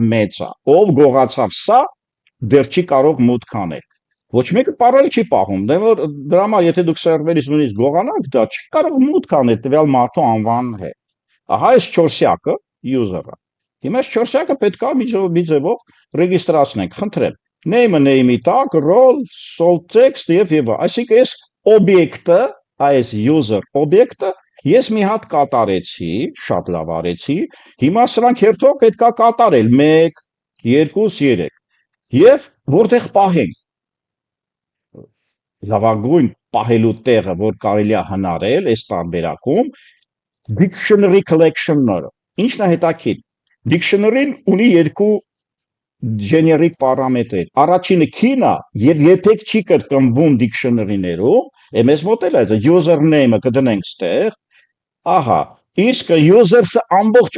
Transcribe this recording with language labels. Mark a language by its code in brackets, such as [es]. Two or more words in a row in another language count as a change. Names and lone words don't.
[hy] մեծ է։ Ով գողացավ սա, դեռ չի կարող մուտք անել։ Ոչ մեկը parole չի պահում, դրա համար եթե դուք սերվերից նույնիսկ գողանաք, դա չի կարող մուտք անել տվյալ մարդու անվանն հետ։ Ահա այս 4-յակը user-ը։ Հիմա այս 4-յակը պետք է մի ձևով ռեգիստրացնենք, խնդրեմ։ Name-ը name-ի տակ, [en] role, salt text [hy] եւ այսինքն այս օբյեկտը, այս user օբյեկտը ես մի հատ կատարեցի, շատ լավ արեցի։ Հիմա սրանք հերթով պետք է կատարել 1 2 3 եւ որտեղ պահենք լավագույն պահելու տեղը, որ կարելի է հնարել այս տարբերակում, [en] dictionary collection-ները։ [hy] Ինչն է հետաքրքիր։ Dictionary-ն ունի երկու generic պարամետրեր։ Առաջինը key-ն է եւ երբեք չի կրկնվում dictionary-ներում, Մեզ մոտ էլ այդ username-ը կդնենք ստեղ, ահա, իսկ user-ը ամբողջ